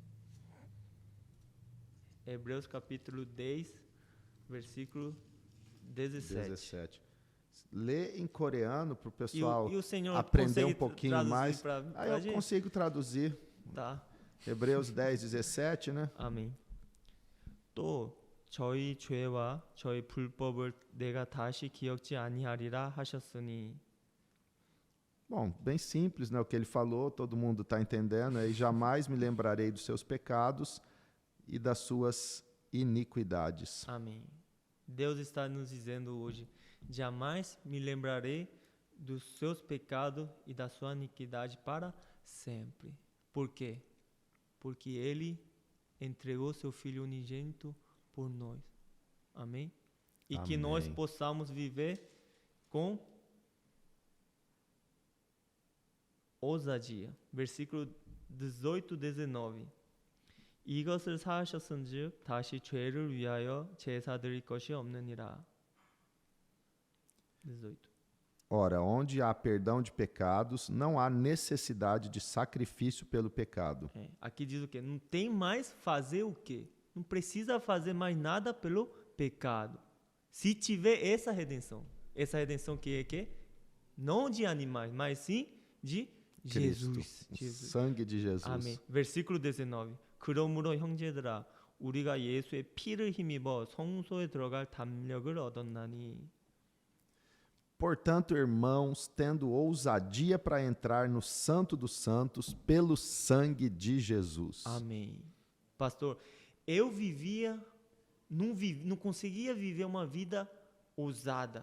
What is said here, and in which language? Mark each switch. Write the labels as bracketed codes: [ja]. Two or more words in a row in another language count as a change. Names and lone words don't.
[pt] Hebreus capítulo 10, versículo 17. Lê em coreano para o pessoal e o senhor aprender um pouquinho mais. Pra eu consigo traduzir. Tá. Hebreus 10, 17, né? [ko] 아멘. 또 저희 죄와 저희 불법을 내가 다시 기억지 아니하리라 하셨으니. [pt] Bom, bem simples, né? O que ele falou, todo mundo está entendendo. E jamais me lembrarei dos seus pecados e das suas iniquidades. Amém. Deus está nos dizendo hoje: jamais me lembrarei dos seus pecados e da sua iniquidade para sempre. Por quê? Porque Ele entregou seu Filho unigênito por nós. Amém? E que nós possamos viver com ousadia. Versículo 18, 19. [ko] 이것을 사하셨은즉 다시 죄를 위하여 제사 드릴 것이 없느니라. [pt] 18. Ora, onde há perdão de pecados, não há necessidade de sacrifício pelo pecado. Aqui diz o quê? Não tem mais fazer o quê? Não precisa fazer mais nada pelo pecado. Se tiver essa redenção que é quê? Não de animais, mas sim de Jesus. O sangue de Jesus. [ko] 아멘. versículo 19. 그러므로 형제들아 우리가 예수의 피를 힘입어 성소에 들어갈 담력을 얻었나니. [pt] Portanto, irmãos, tendo ousadia para entrar no Santo dos Santos pelo sangue de Jesus. Amém. Pastor, eu não conseguia viver uma vida ousada.